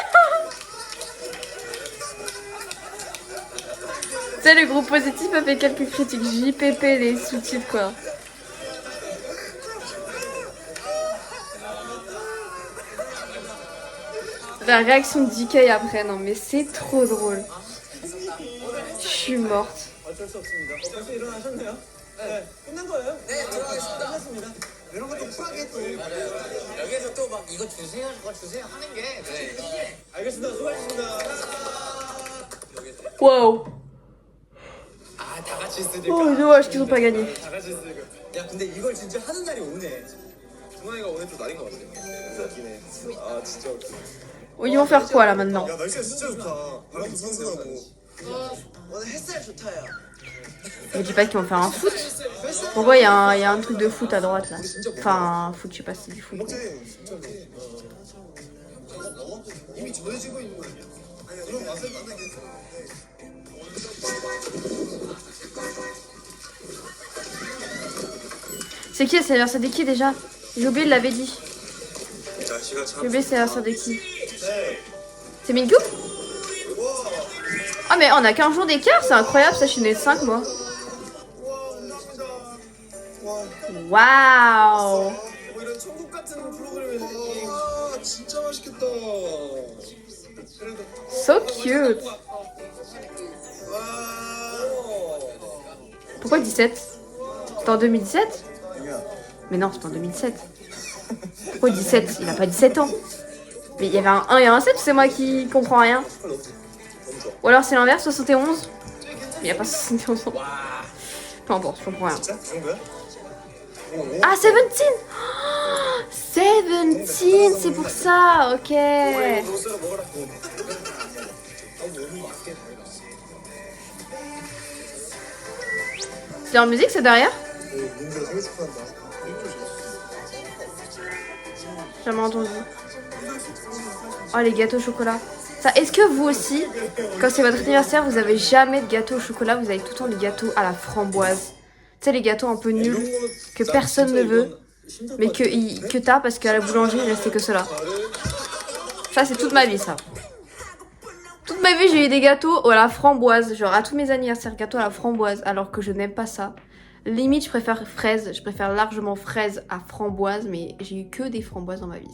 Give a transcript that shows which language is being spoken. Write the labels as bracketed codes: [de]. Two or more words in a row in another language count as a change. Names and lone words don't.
[fr] Tu sais, le groupe positif a fait quelques critiques. JPP, les sous-titres, quoi. La réaction de DK après, non mais c'est trop drôle. Je suis morte. [ko] 어쩔 수 없습니다. 벌써 일어나셨네요? 네. 끝난 거예요? 네, 들어가겠습니다. 끝났습니다. 이런 것도 쿨하게 또. 여기서 또 막 이거 주세요, 저거 주세요 하는 게. 네. 알겠습니다. 수고하셨습니다. Wow. 아 다 같이 있으니까. [fr] Oh, dommage qu'ils ont pas gagné. [ko] 다 같이 있으니까. 야 근데 이걸 진짜 하는 날이 오네. 중환이가 오늘 또 날인 것 같아. 웃기네. 아 진짜 웃기네. [fr] Oh, ils vont faire quoi là maintenant? [ko] 야 날씨가 진짜 좋다. 바람도 선선하고. 오늘 햇살 좋다요. [fr] Me dis pas qu'ils vont faire un foot. Pourquoi il y a un truc de foot à droite là? Enfin, un foot, je sais pas si c'est du foot. [ko] 이미 조여지고 있는 거야. 아니 그럼 맛을 만나겠어. [fr] C'est qui? C'est l'anniversaire de qui déjà? J'ai oublié, il l'avait dit. [ko] 날씨가 [fr] J'ai [ko] 참. [fr] oublié, c'est l'anniversaire de qui? C'est Mingyu? Ah mais on a qu'un jour d'écart, c'est incroyable, ça je suis née le 5 moi. Waouh! [ko] 이런 천국 같은 프로그램에. 와 진짜 맛있겠다. [en] So cute! [fr] Pourquoi 17? C'était en 2017? Mais non, c'était en 2007. Pourquoi 17? Il a pas 17 ans. Mais il y avait un 1 et un 7, c'est moi qui comprends rien. Ou alors c'est l'inverse, 71. Mais il n'y a pas 71 ans. Peu importe, je comprends rien. [ko] 진짜 그 정도야? [fr] Ah, 17! Oh, 17, c'est pour ça, ok. [ko] 로스로 먹으라고. [fr] C'est leur musique, c'est derrière? [ko] 민규가 생일 축하한다. [fr] Jamais entendu. Oh, les gâteaux au chocolat. Ça, est-ce que vous aussi, quand c'est votre anniversaire, vous avez jamais de gâteau au chocolat, vous avez tout le temps des gâteaux à la framboise? sais, les gâteaux un peu nuls, [ko] 이런 거 [fr] que [ko] 나 [fr] personne [ko] 진짜 [fr] ne veut, [ko] 이건 힘들 [fr] mais [ko] 것 같은데? [fr] que t'as parce qu'à la boulangerie, il restait que cela. Ça, c'est toute ma vie, ça. Toute ma vie, j'ai eu des gâteaux à la framboise. Genre, à tous mes anniversaires, gâteaux à la framboise, alors que je n'aime pas ça. Limite, je préfère fraise. Je préfère largement fraise à framboise, mais j'ai eu que des framboises dans ma vie.